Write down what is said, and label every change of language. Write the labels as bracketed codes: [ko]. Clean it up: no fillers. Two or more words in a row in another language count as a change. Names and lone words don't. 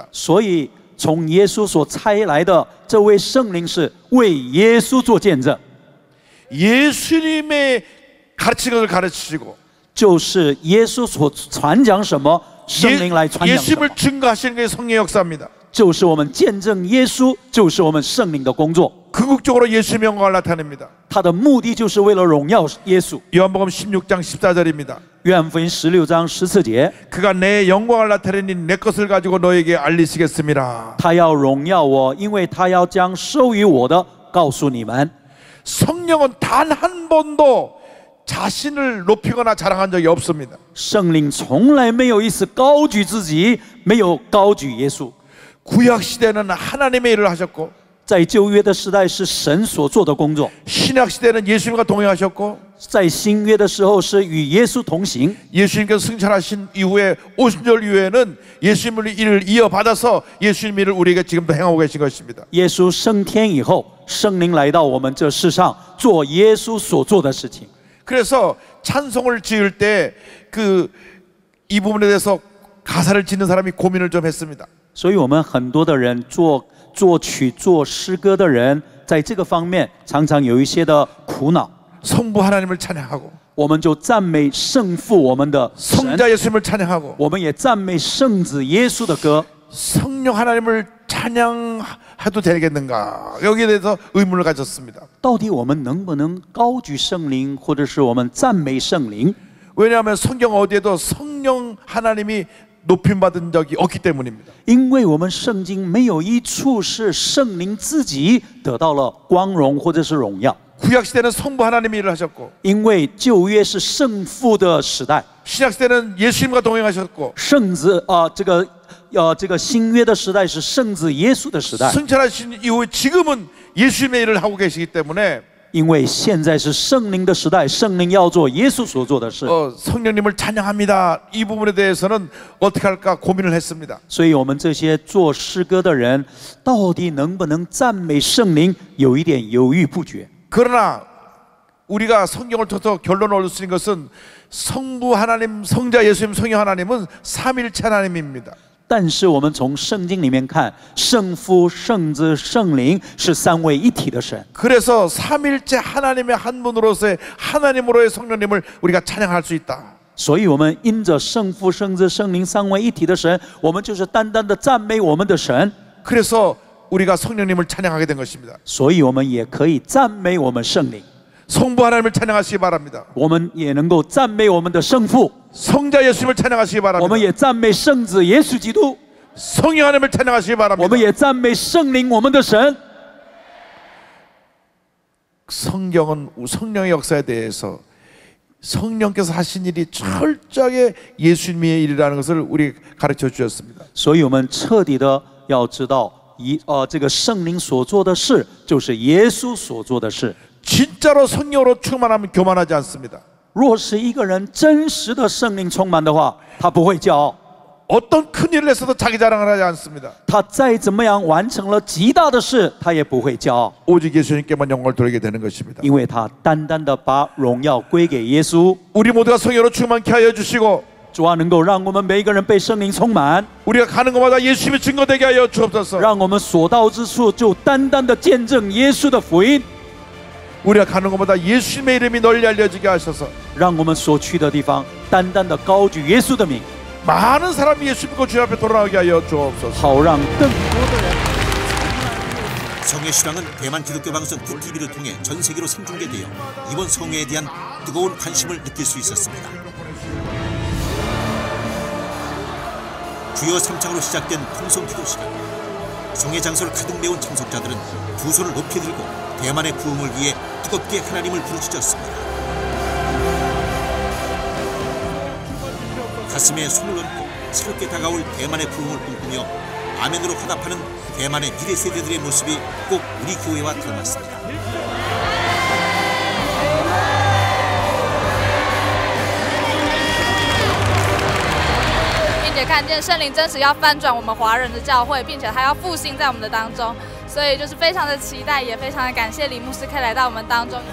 [zh] 所以从耶稣所差来的这位圣灵是为耶稣做见证， [ko] 예수님의 가르치는 것을 가르치시고 [zh] 就是耶稣所传讲什么，圣灵来传讲什么 [ko] 예수님을 ， 증거하시는 게 성령의 역사입니다. [zh] 就是我们见证耶稣，就是我们圣灵的工作。 [ko] 궁극적으로 예수의 영광을 나타냅니다. [zh] 它的目的就是为了荣耀耶稣。 [ko] 요한복음 16장 14절입니다. [zh] 约翰福音16章14节， [ko] 그가 내 영광을 나타내니 내 것을 가지고 너에게 알리시겠습니다. [zh] 他要荣耀我，因为他要将授予我的告诉你们。 [ko] 성령은 단 한 번도 자신을 높이거나 자랑한 적이 없습니다. [zh] 圣灵从来没有一次高举自己，没有高举耶稣。 [ko] 구약 시대는 하나님의 일을 하셨고 [zh] 在旧约的时代是神所做的工作， [ko] 신약 시대는 예수님과 동행하셨고 [zh] 在新约的时候是与耶稣同行。 [ko] 예수님께서 승천하신 이후에 오순절 이후에는 예수님의 일을 이어받아서 예수님의 일을 우리에게 지금도 행하고 계신 것입니다. [zh] 耶稣升天以后，圣灵来到我们这世上，做耶稣所做的事情。 [ko] 그래서 찬송을 지을 때 이 부분에 대해서 가사를 짓는 사람이 고민을 좀 했습니다. [zh] 所以我们很多的人作曲、做诗歌的人，在这个方面常常有一些的苦恼。 [ko] 성부 하나님을 찬양하고 [zh] 我们就赞美圣父我们的神， [ko] 성자 예수님을 찬양하고 [zh] 我们也赞美圣子耶稣的歌。 [ko] 성령 하나님을 찬양해도 되겠는가? 여기에 대해서 의문을 가졌습니다. [zh] 到底我们能不能高举圣灵，或者是我们赞美圣灵？ [ko] 왜냐하면 성경 어디에도 성령 하나님이 높임받은 적이 없기 때문입니다. [zh] 因为我们圣经没有一处是圣灵自己得到了光荣或者是荣耀。 [ko] 구약 시대는 성부 하나님이 일을 하셨고 [zh] 因为旧约是圣父的时代， [ko] 신약 시대는 예수님과 동행하셨고 [zh] 圣子这个新约的时代是圣子耶稣的时代。 [ko] 승천하신 이후에 지금은 예수님의 일을 하고 계시기 때문에 [zh] 因为现在是圣灵的时代，圣灵要做耶稣所做的事， [ko] 성령님을 찬양합니다. 이 부분에 대해서는 어떻게 할까 고민을 했습니다. [zh] 所以我们这些做诗歌的人，到底能不能赞美圣灵，有一点犹豫不决。 [ko] 그러나 우리가 성경을 통해서 결론을 얻을 수 있는 것은 성부 하나님, 성자 예수님, 성령 하나님은 삼일체 하나님입니다. [zh] 但是我们从圣经里面看，圣父、圣子、圣灵是三位一体的神。 [ko] 그래서 삼일체 하나님의 한 분으로서의 하나님으로의 성령님을 우리가 찬양할 수 있다. [zh] 所以我们因着圣父、圣子、圣灵三位一体的神，我们就是单单的赞美我们的神。 [ko] 그래서 우리가 성령님을 찬양하게 된 것입니다. [zh] 所以我们也可以赞美我们圣灵， [ko] 성부 하나님을 찬양하시기 바랍니다. [zh] 我们也能够赞美我们的圣父， [ko] 성자 예수님을 찬양하시기 [zh] 我 [ko] 바랍니다. [zh] 们也赞美圣子耶稣基督， [ko] 성령 하나님을 찬양하시기 [zh] 我 [ko] 바랍니다. [zh] 们也赞美圣灵我们的神。 [ko] 성경은 성령의 역사에 대해서 성령께서 하신 일이 철저하게 예수님의 일이라는 것을 우리 가르쳐 주셨습니다. [zh] 所以我们彻底的要知道，这个圣灵所做的事，就是耶稣所做的事。 [ko] 진짜로 성령으로 충만하면 교만하지 않습니다. [zh] 若是一个人真实的圣灵充满的话，他不会骄傲。 [ko] 어떤 큰 일을 했어도 자기 자랑을 하지 않습니다. [zh] 他再怎么样完成了极大的事，他也不会骄傲， [ko] 오직 예수님께만 영광을 돌리게 되는 것입니다. [zh] 因为他单单的把荣耀归给耶稣。 [ko] 우리 모두가 성령으로 충만케 하여 주시고 [zh] 主啊，能够让我们每一个人被圣灵充满， [ko] 우리가 가는 곳마다 예수님의 증거되게 하여 주옵소서. [zh] 让我们所到之处就单单的见证耶稣的福音， [ko] 우리가 가는 곳마다 예수님의 이름이 널리 알려지게 하셔서 [zh] 让我们所去的地方单单的高举耶稣的名， [ko] 많은 사람이 예수 믿고 주님 앞에 돌아오게 하여 주옵소서. [zh] 好让更多的人。 [ko] 성회 실황은 대만 기독교 방송 QTV를 통해 전 세계로 생중계되어 이번 성회에 대한 뜨거운 관심을 느낄 수 있었습니다. 주요 3장으로 시작된 통성 기도 시간. 성회 장소를 가득 메운 참석자들은 두 손을 높이 들고 대만의 부흥을 위해 뜨겁게 하나님을 부르짖었습니다. 가슴에 손을 얹고 새롭게 다가올 대만의 부흥을 꿈꾸며 아멘으로 화답하는 대만의 미래 세대들의 모습이 꼭 우리 교회와 닮았습니다. [zh] 并且看见圣灵真实要翻转我们华人的教会，并且他要复兴在我们的当中，所以就是非常的期待，也非常的感谢李牧师可以来到我们当中。